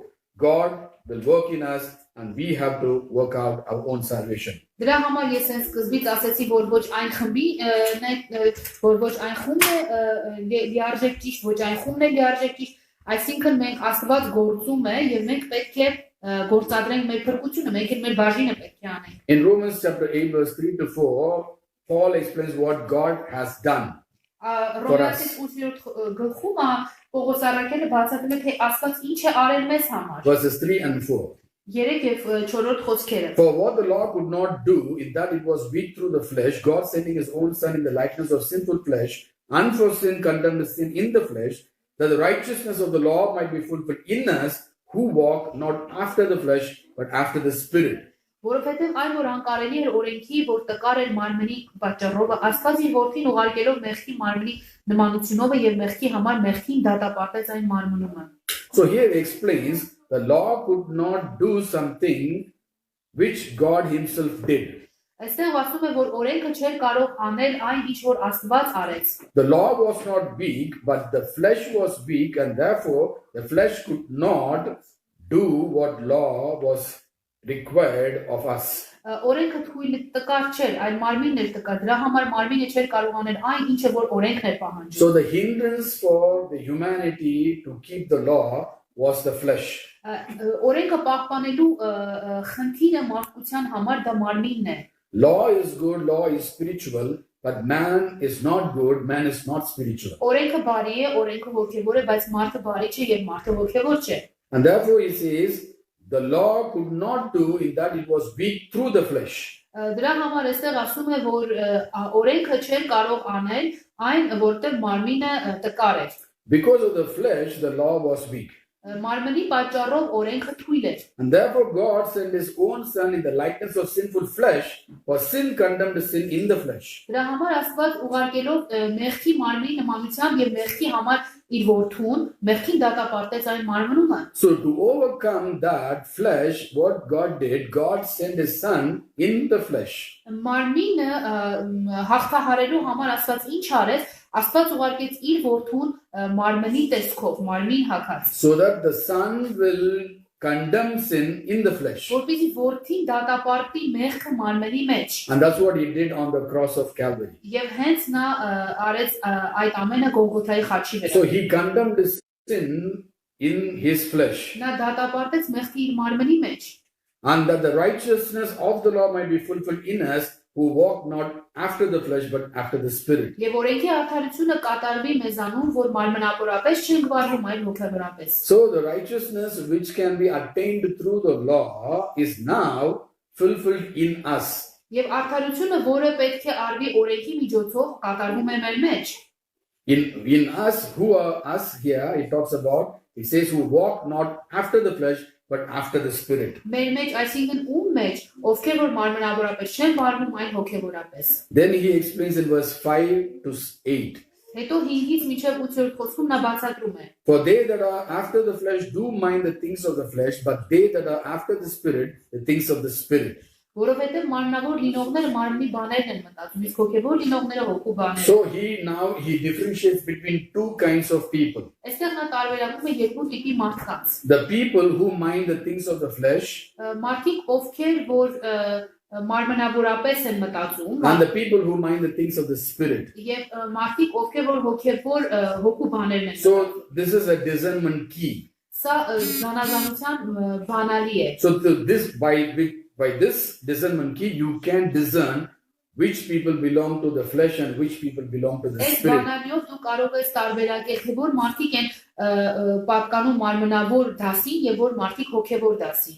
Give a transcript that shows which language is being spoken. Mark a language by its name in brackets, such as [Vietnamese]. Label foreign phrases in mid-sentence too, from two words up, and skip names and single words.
[English] God will work in us and we have to work out our own salvation. [Armenian] Դրա համար ես հենց սկզբից ասացի, որ ոչ այն խմբի, որ ոչ այն խումբն է լիարժեք ճիշտ, ոչ այն խումբն է լիարժեք ճիշտ, այսինքն մենք Աստված գործում է եւ մենք պետք է գործադրենք մեր փրկությունը, մենք էլ մեր բաժինը պետք է անենք. [English] In Romans chapter 8 verse 3 to 4, Paul explains what God has done. [Armenian] Ռոմեացիս 8-րդ գլխում Պողոս Առաքյալը բացատրում է, թե Աստված ինչ է արել մեզ համար. [English] Verses 3 and 4. [Armenian] 3 եւ 4-րդ խոսքերը. [English] For what the law could not do, in that it was weak through the flesh, God sending his own Son in the likeness of sinful flesh, and for sin condemned sin in the flesh, that the righteousness of the law might be fulfilled in us, who walk not after the flesh, but after the Spirit. [Armenian] Որովհետև այն որ անկարելի էր օրենքի, որ տկար էր մարմնի պատճառով, Աստված իր որդին ուղարկելով մեղքի մարմնի նմանությունով եւ մեղքի համար մեղքին դատապարտեց այն մարմնումը. [English] So here he explains the law could not do something which God himself did. [Armenian] Այստեղ ասում է, որ օրենքը չէր կարող անել այն, ինչ որ Աստված արեց. [English] The law was not weak, but the flesh was weak, and therefore the flesh could not do what law was required of us. [Armenian] Օրենքը թույլ տկար չէր, այլ մարմինն էր տկար. Դրա համար մարմինը չէր կարող անել այն, ինչը որ օրենքն էր պահանջում. [English] So the hindrance for the humanity to keep the law was the flesh. [Armenian] Օրենքը պահպանելու խնդիրը մարդկության համար դա մարմինն է. [English] Law is good, law is spiritual, but man is not good, man is not spiritual. [Armenian] Օրենքը բարի է, օրենքը հոգևոր է, բայց մարդը բարի չէ եւ մարդը հոգևոր չէ. [English] And therefore he says the law could not do in that it was weak through the flesh. [Armenian] Դրա համար այստեղ ասում է, որ օրենքը չէր կարող անել այն, որտեղ մարմինը տկար էր. [English] Because of the flesh, the law was weak. [Armenian] Մարմնի պատճառով օրենքը թույլ էր. [English] And therefore God sent his own Son in the likeness of sinful flesh, for sin condemned sin in the flesh. [Armenian] Դրա համար Աստված ուղարկելով մեղքի մարմնի նմանությամբ եւ մեղքի համար իր որդուն, մեղքին դատապարտեց այն մարմնումը։ [English] So to overcome that flesh, what God did, God sent His Son in the flesh. [Armenian] Մարմինը հաղթահարելու համար Աստված ինչ արեց, Աստված ուղարկեց իր որդուն մարմնի տեսքով, մարմին հագած։ [English] So that the Son will condemn sin in the flesh. [Armenian] Որպեսզի որդին դատապարտի մեղքը մարմնի մեջ։ [English] And that's what He did on the cross of Calvary. [Armenian] Եվ հենց նա արեց այդ ամենը Գողգոթայի խաչի վրա։ [English] So He condemned His sin in His flesh. [Armenian] Նա դատապարտեց մեղքը իր մարմնի մեջ։ [English] And that the righteousness of the law might be fulfilled in us who walk not after the flesh but after the Spirit. [Armenian] Եվ օրենքի արդարությունը կատարվի մեզանում, որ մարմնավորապես չենք վարվում, այլ հոգեվորապես։ [English] So the righteousness which can be attained through the law is now fulfilled in us. [Armenian] Եվ արդարությունը, որը պետք է արվի օրենքի միջոցով, կատարվում է մեր մեջ։ [English] In us, who are us here, it talks about, it says who walk not after the flesh but after the Spirit. [Armenian] Մեր մեջ, այսինքն ում մեջ, ովքեր որ մարմնավորապես չեն վարվում, այլ հոգեվորապես։ [English] Then He explains in verse 5 to 8. [Armenian] Հետո 5-ից մինչև 8-րդ խոսքում նա բացատրում է. [English] For they that are after the flesh do mind the things of the flesh, but they that are after the Spirit, the things of the Spirit. [Armenian] Որովհետև մարմնավոր լինողները մարմնի բաներն են մտածում, իսկ հոգեվոր լինողները հոգու բաներ։ [English] So he differentiates between two kinds of people. [Armenian] Այստեղ նա տարբերակում է երկու տիպի մարդկանց։ [English] The people who mind the things of the flesh [Armenian] Մարդիկ, ովքեր որ մարմնավորապես են մտածում, [English] and the people who mind the things of the Spirit. [Armenian] եւ մարդիկ, ովքեր որ հոգեվոր հոգու բաներն են։ [English] So this is a discernment key. [Armenian] Սա զանազանության բանալի է։ [English] So by this discernment key, you can discern which people belong to the flesh and which people belong to the [Armenian] Այս [English] Spirit. [Armenian] բանալիով դու կարող ես տարբերակել, թե որ մարդիկ են պատկանում մարմնավոր դասին եւ որ մարդիկ հոգեվոր դասին։